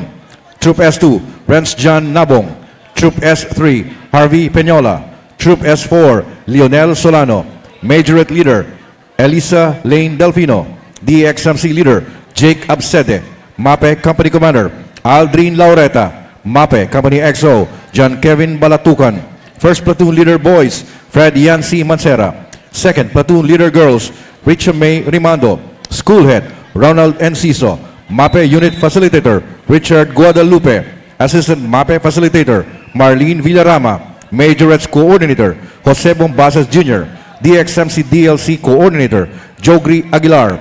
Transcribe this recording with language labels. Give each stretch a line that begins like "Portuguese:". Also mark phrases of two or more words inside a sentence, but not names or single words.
English: Troop S2, Renz John Nabong. Troop S3, Harvey Peñola. Troop S4, Lionel Solano. Majorette Leader, Elisa Lane Delfino. DXMC Leader, Jake Absede. MAPE Company Commander, Aldrin Laureta. MAPE Company XO, John Kevin Balatukan. First Platoon Leader Boys, Fred Yancy Mancera. Second Platoon Leader Girls, Richa May Rimando. School Head, Ronald Enciso. MAPE Unit Facilitator, Richard Guadalupe. Assistant MAPE Facilitator, Marlene Villarama. Majorettes Coordinator, Jose Bombasas Jr. DXMC DLC Coordinator, Jogri Aguilar.